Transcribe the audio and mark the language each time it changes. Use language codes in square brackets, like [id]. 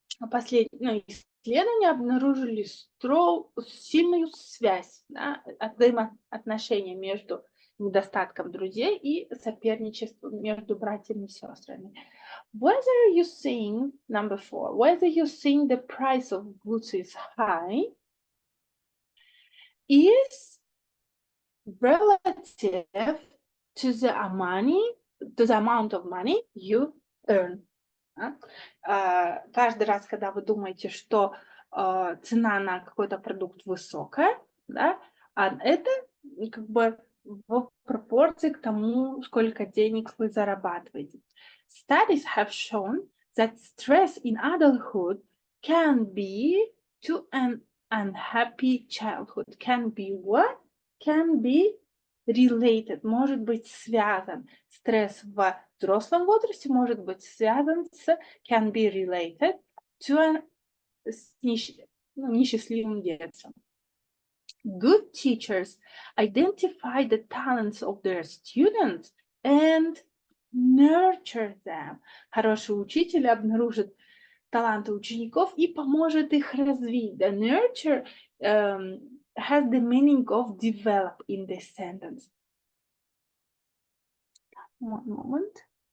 [ru] Последние исследования обнаружили сильную связь, да, взаимоотношения между недостатком друзей и соперничеством между братьями и сестрами. [en] Whether you think, number 4, whether you think the price of goods is high is relative to the amount of money you earn. [ru] Каждый раз, когда вы думаете, что цена на какой-то продукт высокая, да, это как бы в пропорции к тому, сколько денег вы зарабатываете. [en] Studies have shown that stress in adulthood can be to an unhappy childhood. Can be what? Can be related, [ru] может быть связан. Стресс в взрослом возрасте может быть связан с, [en] can be related to [ru] несчастливым детством. [en] Good teachers identify the talents of their students and nurture them. [ru] Хороший учитель обнаружит таланты учеников и поможет их развить. [en] The nurture has the meaning of develop in this sentence. One moment.